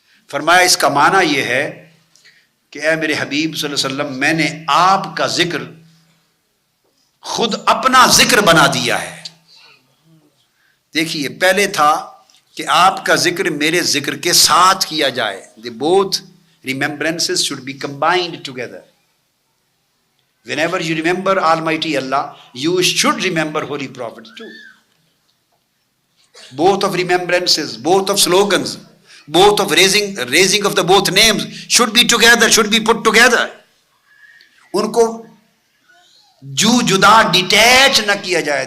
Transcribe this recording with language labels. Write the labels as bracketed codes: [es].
[ur] فرمایا اس کا معنی یہ ہے کہ اے میرے حبیب صلی اللہ علیہ وسلم، میں نے آپ کا ذکر خود اپنا ذکر بنا دیا ہے. دیکھیے پہلے تھا کہ آپ کا ذکر میرے ذکر کے ساتھ کیا جائے. [en] The both remembrances should be combined together. Whenever you remember Almighty Allah, you should remember Holy Prophet too. Both of remembrances, both of slogans, both of raising of the both names should be together, should be put together. [ur] ان کو جدا detach نہ کیا جائے.